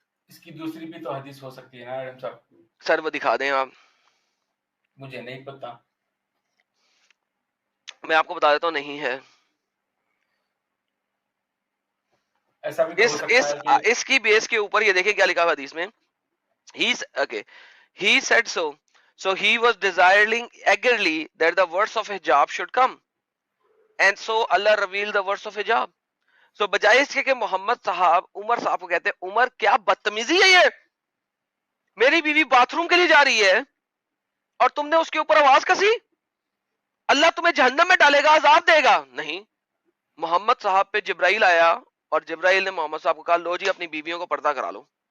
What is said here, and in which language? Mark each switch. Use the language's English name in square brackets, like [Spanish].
[Urdu] اس کی دوسری بھی تو حدیث ہو سکتی ہے نا ایڈم صاحب. سر وہ دکھا دیں آپ, مجھے نہیں پتا. میں آپ کو بتا دیتا ہوں, نہیں ہے. ایسا بھی تو ہو سکتا ہے کہ اس کی بیس کے اوپر یہ دیکھیں کیا لکھا ہوا حدیث میں. [English] He said so he was desiring eagerly that the verse of hijab should come, and so Allah revealed the verse of hijab. [Urdu] So بجائے اس کے کہ محمد صاحب عمر صاحب کو کہتے ہیں عمر کیا بدتمیزی ہے یہ, میری بیوی باتھ روم کے لیے جا رہی ہے اور تم نے اس کے اوپر آواز کسی, اللہ تمہیں جہنم میں ڈالے گا, عذاب دے گا. نہیں, محمد صاحب پہ جبرائیل آیا اور جبرائیل نے محمد صاحب کو کہا لو جی اپنی بیویوں کو پردہ کرا لو.